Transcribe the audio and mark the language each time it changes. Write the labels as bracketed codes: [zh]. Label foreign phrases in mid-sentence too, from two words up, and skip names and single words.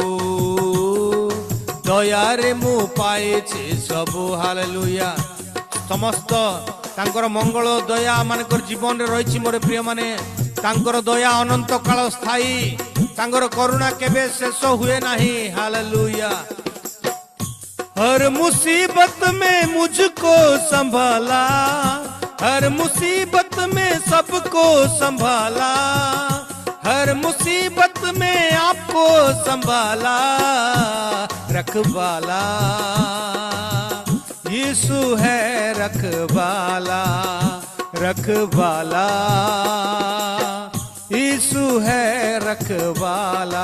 [or] ଦୟାରେ ମୁଁ ପାଇଛି ସବୁ। ହାଲେଲୁୟା। ସମସ୍ତ ତାଙ୍କର ମଙ୍ଗଳ ଦୟା ମାନଙ୍କର ଜୀବନରେ ରହିଛି। ମୋର ପ୍ରିୟମାନେ, ତାଙ୍କର ଦୟା ଅନନ୍ତ କାଳ ସ୍ଥାୟୀ, ତାଙ୍କର କରୁଣା କେବେ ଶେଷ ହୁଏ ନାହିଁ। ହାଲେଲୁୟା। [hi] हर मुसीबत में मुझको संभाला, हर मुसीबत में सबको संभाला, हर मुसीबत में आपको संभाला, रखवाला यीशु है, रखवाला, रखवाला यीशु है, रखवाला।